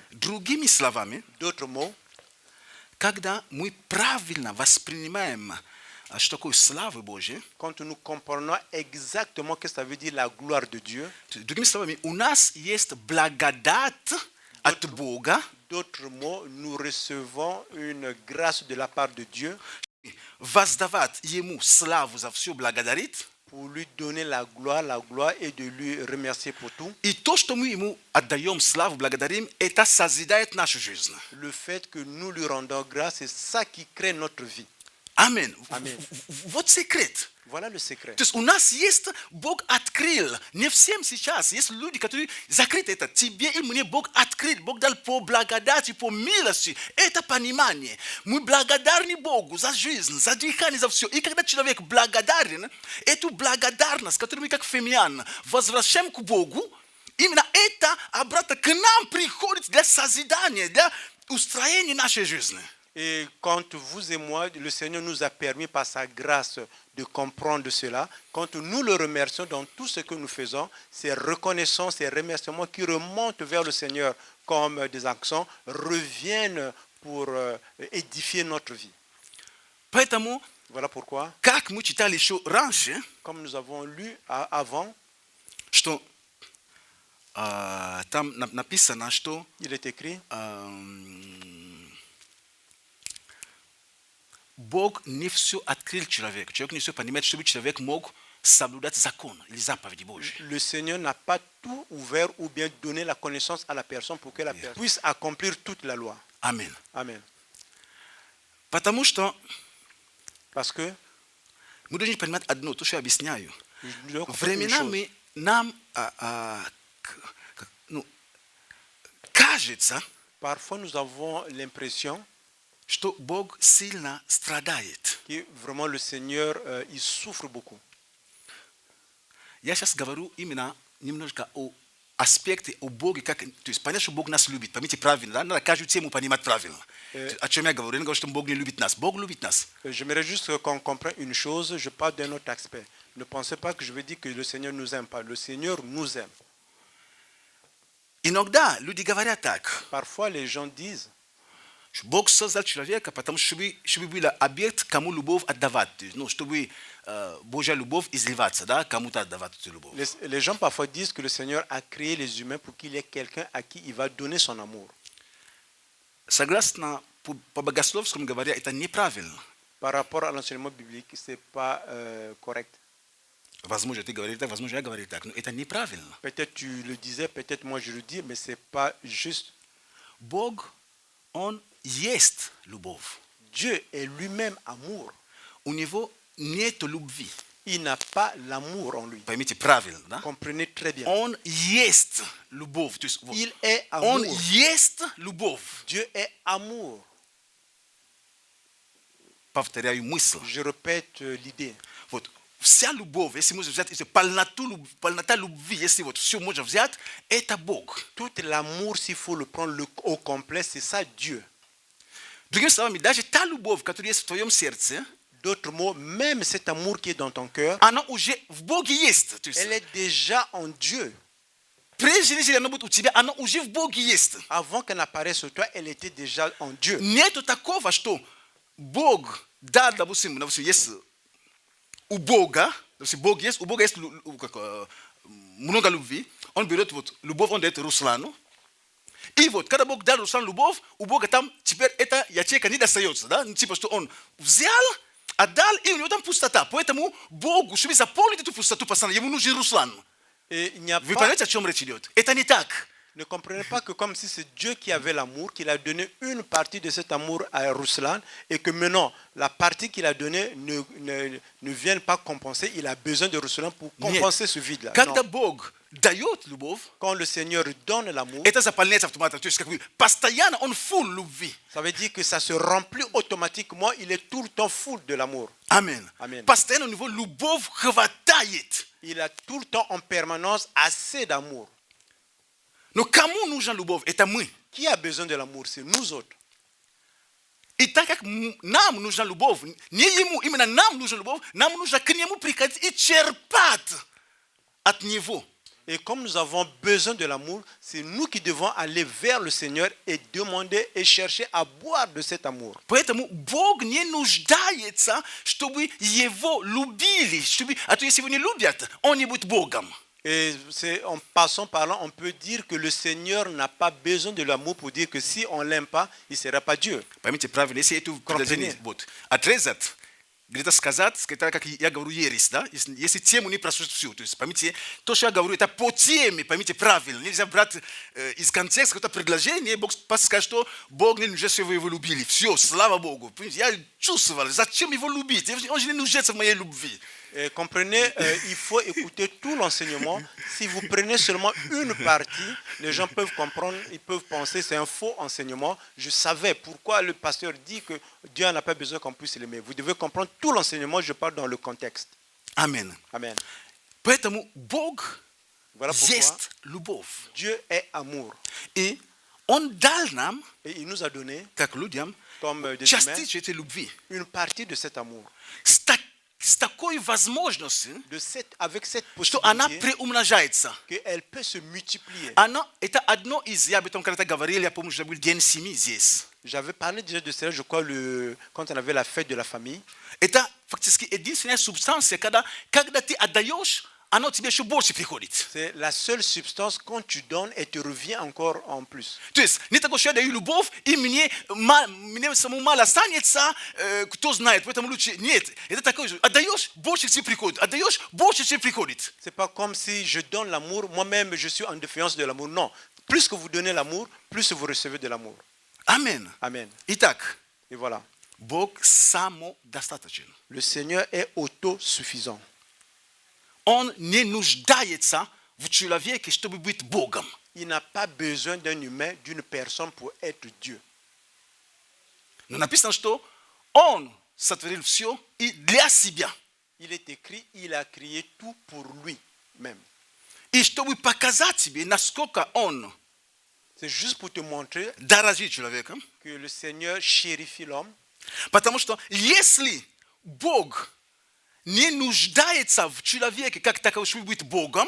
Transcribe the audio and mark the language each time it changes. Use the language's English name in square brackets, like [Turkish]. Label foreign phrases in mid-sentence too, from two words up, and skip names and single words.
[Russian] Другими словами, [French] D'autres mots, [Russian] когда мы правильно воспринимаем, что такое слава Божья, [French] quand nous comprenons exactement ce que ça veut dire la gloire de Dieu, [Russian] другими словами, у нас есть благодать от Бога, [French] d'autres mots, nous recevons une grâce de la part de Dieu [Russian] воздавать Ему славу за все, благодарить. [French] pour lui donner la gloire et de lui remercier pour tout. [Russian] И то, что мы Ему отдаем славу, благодарим, это созидает нашу жизнь. [French] Le fait que nous lui rendons grâce, c'est ça qui crée notre vie. [Russian] Аминь. Аминь. Вот секрет. [French] Voilà le secret. [Russian] То есть у нас есть, Бог открыл, не всем сейчас, есть люди, которые закрыты это. Тебе и мне Бог открыл, Бог дал по благодати, по милости. Это понимание. Мы благодарны Богу за жизнь, за дыхание, за все. И когда человек благодарен, эту благодарность, которую мы как фемиан возвращаем к Богу, именно это обратно к нам приходит для созидания, для устроения нашей жизни. [French] Et quand vous et moi, le Seigneur nous a permis par sa grâce de comprendre cela, quand nous le remercions dans tout ce que nous faisons, ces reconnaissances, ces remerciements qui remontent vers le Seigneur comme des accents reviennent pour édifier notre vie. [Russian] Поэтому [French] Voilà pourquoi, [Russian] как мы читали еще раньше, [French] comme nous avons lu avant, [Russian] что там написано, что [French] il est écrit, [Russian] Бог не все открыл человеку. Человек не все понимает, чтобы человек мог соблюдать закон или заповеди Божьи. [French] le Seigneur n'a pas tout ouvert ou bien donné la connaissance à la personne pour que la personne puisse accomplir toute la loi. [Russian] Аминь. [French] Amen. [Russian] Потому что [French] Parce que [Russian] мы должны понимать одно, то, что я объясняю. [French] nous devons comprendre une chose. [Russian] Временами нам кажется, [French] Parfois, nous avons l'impression [Russian] что Бог сильно страдает. [French] que vraiment le Seigneur, il souffre beaucoup. [Russian] Я сейчас говорю именно немножко о аспекте, о Боге, как, то есть понятно, что Бог нас любит, поймите правильно, да? Надо каждую тему понимать правильно. О чем я говорю? Я не говорю, что Бог не любит нас. Бог любит нас. [French] J'aimerais juste qu'on comprenne une chose, je parle d'un autre aspect. Ne pensez pas que je veux dire que le Seigneur nous aime pas. Le Seigneur nous aime. [Russian] Иногда люди говорят так, [French] Parfois, les gens disent, [Russian] что Бог создал человека, потому что чтобы был объект, кому любовь отдавать. То есть, ну, чтобы Божья любовь изливаться, да, кому-то отдавать эту любовь. [French] les gens parfois disent que le Seigneur a créé les humains pour qu'il y ait quelqu'un à qui il va donner son amour. [Russian] Согласно по богословскому говоря, это неправильно. [French] Par rapport à l'enseignement biblique, ce n'est pas correct. [Russian] Возможно, ты говоришь так, возможно, я говорю так, но это неправильно. [French] Peut-être tu le disais, peut-être moi je le dis, mais ce n'est pas juste. [Russian] Бог, Он есть любовь. [French] Dieu est lui-même amour. [Russian] У Него нет любви. [French] Il n'a pas l'amour en lui. [Russian] Поймите правильно, да? [French] Comprenez très bien. [Russian] Он есть любовь. То есть, вот, [French] Il est [Russian] Он [French] amour. [Russian] есть любовь. [French] Dieu est amour. [Russian] Повторяю мысль. [French] Je répète l'idée. [Russian] Вот, вся любовь, если можно взять, если полнота любви, если вот все можно взять, это Бог. [French] Tout l'amour, s'il faut le prendre au complet, c'est ça Dieu. [Russian] Другими словами, даже та любовь, которая есть в твоем сердце, [French] D'autres mots, même cet amour qui est dans ton cœur, [Russian] она уже в Боге есть. То есть, [French] elle est déjà en Dieu. [Russian] прежде нежели она будет у тебя, она уже в Боге есть. [French] Avant qu'elle n'apparaisse sur toi, elle était déjà en Dieu. [Russian] Нету такого, что Бог, да, допустим, есть у Бога, допустим, Бог есть, у Бога есть много любви, он берет вот любовь, он дает Руслану, и вот, когда Бог дал Руслану любовь, у Бога там теперь эта ячейка не достается, да, типа, что он взял, отдал, и у него там пустота, поэтому Богу, чтобы заполнить эту пустоту, постоянно, ему нужен Руслан. [French] Et il n'y a [Russian] Вы [French] pas, [Russian] понимаете, о чем речь идет? Это не так. [French] ne comprenez pas que comme si c'est Dieu qui avait l'amour, qu'il a donné une partie de cet amour à Ruslan, et que maintenant, la partie qu'il a donnée ne vienne pas compenser, il a besoin de Ruslan pour compenser ce vide-là. [Russian] Когда [French] Non. [Russian] Бог дает любовь, [French] Quand le Seigneur donne l'amour, [Russian] это заполняется автоматом. То есть, как бы, постоянно он full любви. [French] ça veut dire que ça se remplit automatiquement, il est tout le temps full de l'amour. [Russian] Аминь. [French] Amen. [Russian] Постоянно у него любовь хватает. [French] Il a tout le temps en permanence assez d'amour. [Russian] Но кому нужна любовь? Это мы. [French] Qui a besoin de l'amour? C'est nous autres. [Russian] И так как нам нужна любовь, не ему, именно нам нужна любовь, нам нужно к нему приходить и черпать от него. [French] Et comme nous avons besoin de l'amour, c'est nous qui devons aller vers le Seigneur et demander et chercher à boire de cet amour. [Russian] Поэтому Бог не нуждается, чтобы его любили. А то если его не любят, он не будет Богом. [French] Et en passant par là, on peut dire que le Seigneur n'a pas besoin de l'amour pour dire que si on ne l'aime pas, il ne sera pas Dieu. [Russian] Поймите правильно, если это предложение вот, отрезать, где-то сказать, это как я говорю, ересь, да? Если тему не прослушать всю. То есть, поймите, то, что я говорю, это по теме, поймите правильно. Нельзя брать из контекста какое-то предложение, Бог скажет, что Бог не нуждается, чтобы вы его любили. Все, слава Богу. Я чувствовал, зачем его любить? Он же не нуждается в моей любви. [French] Et comprenez, il faut écouter tout l'enseignement. Si vous prenez seulement une partie, les gens peuvent comprendre, ils peuvent penser c'est un faux enseignement. Je savais pourquoi le pasteur dit que Dieu n'a pas besoin qu'on puisse l'aimer. Vous devez comprendre tout l'enseignement, je parle dans le contexte. Amen. Amen. [Russian] Поэтому Бог [French] Voilà pourquoi [Russian] есть любовь. [French] Dieu est amour. [Russian] И Он дал нам, [French] Et il nous a donné, [Russian] как людям, [French] comme des humains, [Russian] частичку этой любви. [French] une partie de cet amour. [Russian] С такой возможностью, [French] Avec cette [Russian] что она [French] possibilité [Russian] приумножается. [French] qu'elle peut se multiplier. [Russian] Это одно из, я об этом когда-то говорил, я помню, что был день семьи здесь. [French] J'avais parlé déjà de cela, je crois, quand on avait la fête de la famille. [Russian] Это фактически единственная субстанция, когда ты отдаешь, оно тебе еще больше приходит. [French] C'est la seule substance quand tu donnes et te revient encore en plus. [Russian] То есть не такое, что я даю любовь, и мне самому мало останется, кто знает, поэтому лучше. Нет, это такое же. Отдаешь, больше тебе приходит. Отдаешь, больше тебе приходит. [French] C'est pas comme si je donne l'amour, moi-même je suis en défiance de l'amour. Non. Plus que vous donnez l'amour, plus vous recevez de l'amour. Amen. Amen. [Russian] Итак, [French] Et voilà. [Russian] Бог самодостаточен. [French] Le Seigneur est autosuffisant. [Russian] Он не нуждается в человеке, чтобы быть Богом. [French] Il n'a pas besoin d'un humain, d'une personne pour être Dieu. [Russian] Но написано, что Он сотворил все и для себя. [French] Il est écrit, il a créé tout pour lui-même. [Russian] И чтобы показать тебе, насколько Он [French] C'est juste pour te montrer [Russian] дорожит человеком. [French] que le Seigneur chérifie l'homme. [Russian] Потому что если Бог не нуждается в человеке, как таково, чтобы быть Богом,